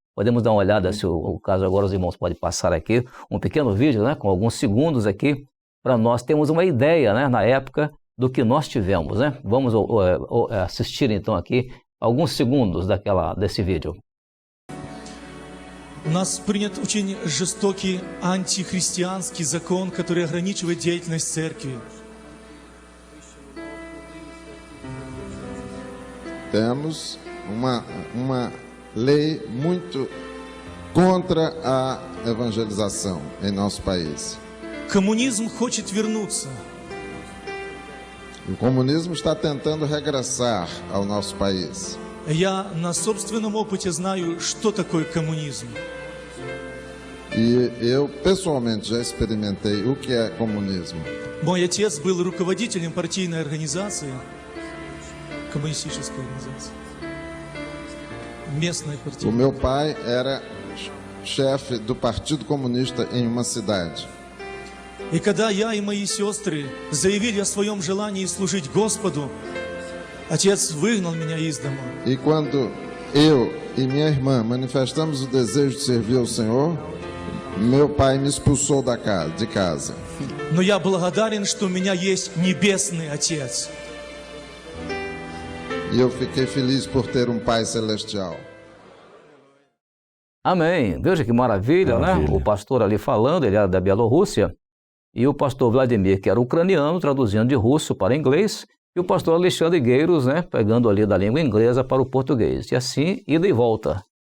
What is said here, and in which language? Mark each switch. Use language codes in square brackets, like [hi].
[pt] Podemos dar uma olhada, se o caso agora os irmãos podem passar aqui, um pequeno vídeo, né, com alguns segundos aqui, para nós termos uma ideia, né, na época, do que nós tivemos, né? Vamos assistir então aqui alguns segundos desse vídeo. [ru] У нас принят очень жестокий антихристианский закон, который ограничивает деятельность церкви. [pt] Temos uma lei muito contra a evangelização em nosso país. [ru] Коммунизм хочет вернуться. [pt] O comunismo está tentando regressar ao nosso país. [ru] Я на собственном опыте знаю, что такое коммунизм. [pt] E eu pessoalmente já experimentei o que é comunismo. [ru] Мой отец был руководителем партийной организации, коммунистической организации, местной [pt] O [ru] партии. [pt] meu pai era chefe do Partido Comunista em uma cidade. [ru] И когда я и мои сестры заявили о своем желании служить Господу, отец выгнал меня из дома. [pt] E quando eu e minha irmã manifestamos o desejo de servir ao Senhor, meu pai me expulsou de casa. [ru] Но я благодарен, что у меня есть небесный Отец. [pt] E eu fiquei feliz por ter um pai celestial. Amém. Veja que maravilha, né? O pastor ali falando, ele era da Bielorrússia, e o pastor Vladimir, que era ucraniano, traduzindo de russo para inglês, e o pastor Alexandre Gueiros, né, pegando ali da língua inglesa para o português, e assim, ida e volta.